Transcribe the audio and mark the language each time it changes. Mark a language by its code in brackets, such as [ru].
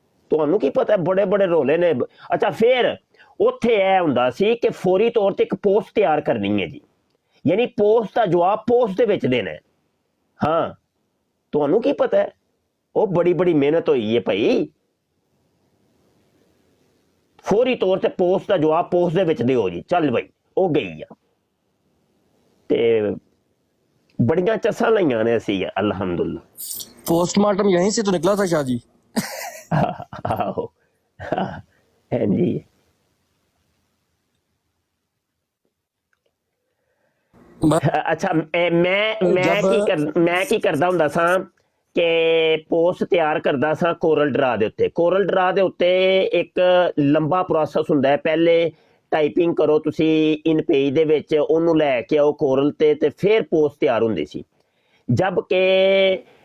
[pa] ਤੁਹਾਨੂੰ ਕੀ ਪਤਾ ਬੜੇ ਬੜੇ ਰੋਲੇ ਨੇ ਅੱਛਾ ਫਿਰ ਉੱਥੇ ਇਹ ਹੁੰਦਾ ਸੀ ਕਿ ਫੌਰੀ ਤੌਰ ਤੇ ਇੱਕ ਪੋਸਟ ਤਿਆਰ ਕਰਨੀ ਹੈ ਜੀ ਯਾਨੀ ਪੋਸਟ ਦਾ ਜਵਾਬ ਪੋਸਟ ਦੇ ਵਿੱਚ ਦੇਣਾ ਹਾਂ ਤੁਹਾਨੂੰ ਕੀ ਪਤਾ ਉਹ ਬੜੀ ਬੜੀ ਮਿਹਨਤ ਹੋਈ ਹੈ ਭਾਈ ਫੌਰੀ ਤੌਰ ਤੇ ਪੋਸਟ ਦਾ ਜਵਾਬ ਪੋਸਟ ਦੇ ਵਿੱਚ ਦਿਓ ਜੀ ਚੱਲ ਭਾਈ ਉਹ ਗਈ ਆ ਤੇ ਬੜੀਆਂ ਚਸਾਂ ਲਈਆਂ ਨੇ ਅਸੀਂ ਅਲਹਮਦੁਲਿਲਾ [ur] पोस्टमार्टम यहीं से तो निकला था शाह जी [pa] ਆਹੋ ਹਾਂਜੀ ਅੱਛਾ ਮੈਂ ਕੀ ਕਰਦਾ ਹੁੰਦਾ ਸਾਂ ਕਿ ਪੋਸਟ ਤਿਆਰ ਕਰਦਾ ਸਾਂ ਕੋਰਲ ਡਰਾ ਦੇ ਉੱਤੇ ਇੱਕ ਲੰਬਾ ਪ੍ਰੋਸੈਸ ਹੁੰਦਾ ਹੈ ਪਹਿਲੇ ਟਾਈਪਿੰਗ ਕਰੋ ਤੁਸੀਂ ਇਨ ਪੇਜ ਦੇ ਵਿੱਚ ਉਹਨੂੰ ਲੈ ਕੇ ਆਓ ਕੋਰਲ ਤੇ ਫਿਰ ਪੋਸਟ ਤਿਆਰ ਹੁੰਦੀ ਸੀ ਜਦ ਕਿ